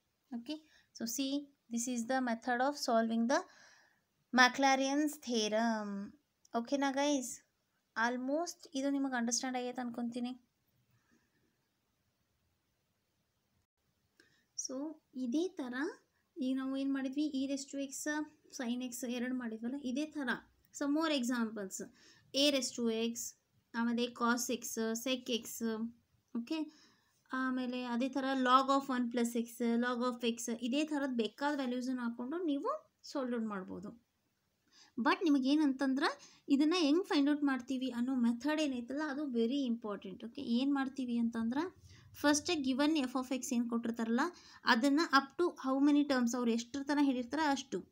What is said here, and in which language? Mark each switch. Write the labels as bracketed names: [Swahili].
[English] Okay, so see, this is the method of solving the Maclaurin's theorem. Okay na guys, almost [Kannada] ಇದು ನಿಮಗೆ understand ಆಗೈತೆ ಅನ್ಕೊಂತೀನಿ. So ಇದೇ ಥರ ಈಗ ನಾವು ಏನು ಮಾಡಿದ್ವಿ, [English] e raised to x sin x [Kannada] ಎರಡು ಮಾಡಿದ್ವಲ್ಲ, ಇದೇ ಥರ [English] Some more examples. a raised to x, [Kannada] ಆಮೇಲೆ [English] cos x, sec x. [Kannada] Okay, ಆಮೇಲೆ ಅದೇ ಥರ [English] log of 1 + x, log of x, [Kannada] ಇದೇ ಥರದ್ದು ಬೇಕಾದ ವ್ಯಾಲ್ಯೂಸನ್ನು ಹಾಕ್ಕೊಂಡು ನೀವು ಸಾಲ್ವ್ ಔಟ್ ಮಾಡ್ಬೋದು. ಬಟ್ ನಿಮಗೇನಂತಂದ್ರೆ ಇದನ್ನು ಹೆಂಗೆ ಫೈಂಡ್ ಔಟ್ ಮಾಡ್ತೀವಿ ಅನ್ನೋ ಮೆಥಡ್ ಏನೈತಲ್ಲ ಅದು [English] Very important. [Kannada] ಓಕೆ, ಏನು ಮಾಡ್ತೀವಿ ಅಂತಂದ್ರೆ [English] first given f of x [Kannada] ಏನು ಕೊಟ್ಟಿರ್ತಾರಲ್ಲ ಅದನ್ನು [English] up to how many terms [Kannada] ಅವ್ರು ಎಷ್ಟರ ತನಕ ಹೇಳಿರ್ತಾರೆ ಅಷ್ಟು.